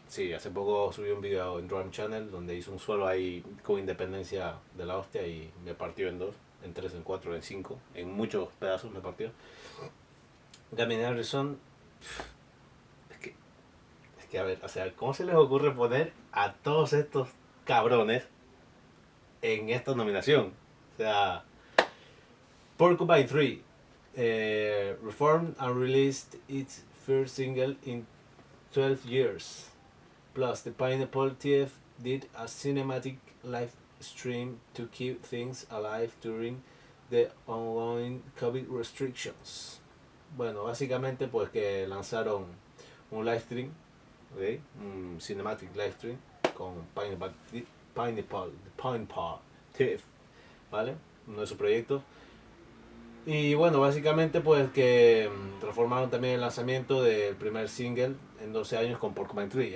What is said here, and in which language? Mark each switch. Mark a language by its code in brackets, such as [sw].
[es] Sí, hace poco subí un video en Drum Channel donde hice un solo ahí con Independencia de la hostia y me partió en dos, en tres, en cuatro, en cinco, en muchos pedazos me partió. Gavin Harrison, es que a ver, o sea, ¿cómo se les ocurre poner a todos estos cabrones en esta nominación? O sea, [en] Porcupine Tree reformed and released its first single in 12 years. Plus, the Pineapple Thief did a cinematic live stream to keep things alive during the ongoing COVID restrictions. [es] Bueno, básicamente pues que lanzaron un live stream, ¿okay? Un cinematic live stream con Pineapple Thief, ¿vale? Uno de sus proyectos. Y bueno, básicamente pues que transformaron también el lanzamiento del primer single en 12 años con Porcupine Tree.